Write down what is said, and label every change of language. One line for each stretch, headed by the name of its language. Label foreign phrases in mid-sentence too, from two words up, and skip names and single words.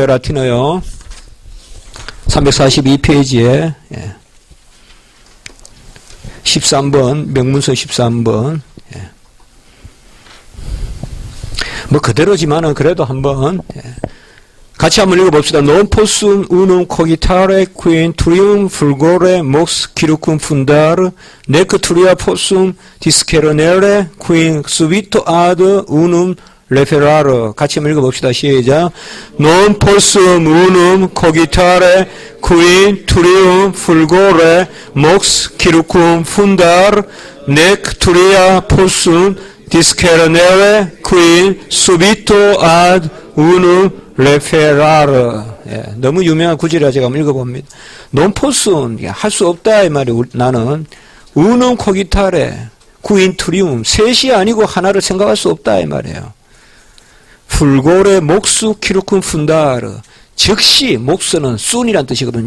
Korean: 라틴어요. 342페이지에 13번 명문서 13번 뭐 그대로지만은 그래도 한번 같이 한번 읽어봅시다.
Latin: Non possum unum cogitare quin trium fulgore mox circum fundare nec turia possum discernere quin subito ad unum referare.
Korean: 같이 한번 읽어봅시다. 시작.
Latin: Non possum unum cogitare quin trium fulgore mox circum fundare nec turia possum discernere quin subito ad unum 레페라르.
Korean: 예, 너무 유명한 구절이라 제가 한번 읽어봅니다. 논포스는 할 수 없다 이 말이 나는
Latin: unum cogitare quin trium
Korean: 셋이 아니고 하나를 생각할 수 없다 이 말이에요.
Latin: fulgore mox circum fundare
Korean: 즉시 목수는 순이란 뜻이거든요.